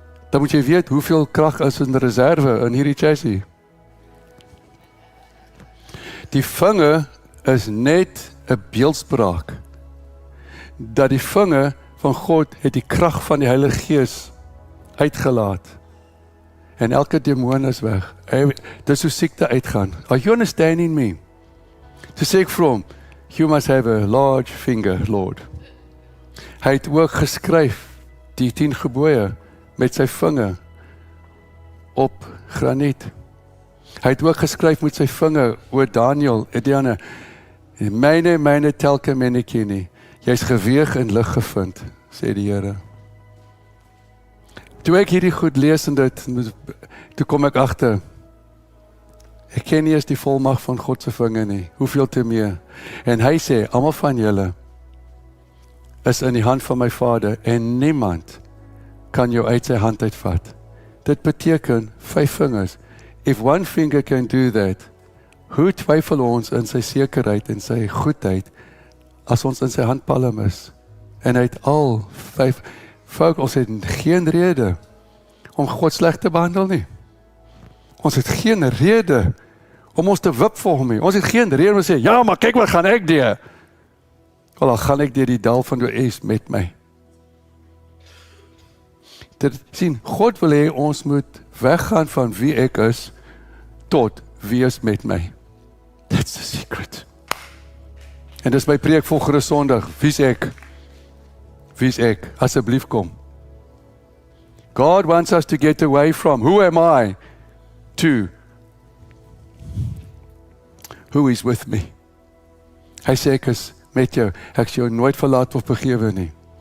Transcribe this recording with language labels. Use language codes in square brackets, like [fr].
[af] Dan moet jy weet hoeveel krag is in reserve in hierdie chassis. Die vinger is net 'n beeldspraak dat die vinger van God het die krag van die Heilige Gees uitgelaat. En elke demoon is weg. Dis hoe siekte uitgaan. [en] Are you understanding me? [af] To sê ek vir hom, [en] you must have a large finger, Lord. [af] Hy het ook geskryf die 10 gebooie met sy vinger op graniet. Hy het ook geskryf met sy vinger oor Daniel, Ediane, myne telke myne kenie. Jy's geweeg en lig gevind, sê die Here. Toe ek hierdie goed lees en dit, toe kom ek agter, ek ken nie eens die volmag van God se vinger nie, hoeveel te meer. En hy sê, almal van julle is in die hand van my Vader en niemand kan jou uit sy hand uitvat. Dit beteken 5 vingers. [en] If one finger can do that, [af] hoe twyfel ons in sy sekerheid en sy goedheid as ons in sy handpalm is? En hy het al 5, volk, ons het geen rede om God sleg te behandel nie. Ons het geen rede om ons te wip vir hom nie. Ons het geen rede om te sê, ja, maar kyk wat gaan ek doen. Wel, dan gaan ek deur die dal van Does met my. Dit sien, God wil hê ons moet weggaan van wie ek is tot wie is met my. [en] That's the secret. [af] En dis my preek volgende Sondag. Wie's ek? Wie's ek? Asseblief kom. [en] God wants us to get away from who am I to who is with me. [af] Hy sê ek is met jou. Ek sal jou nooit verlaat of begewe nie.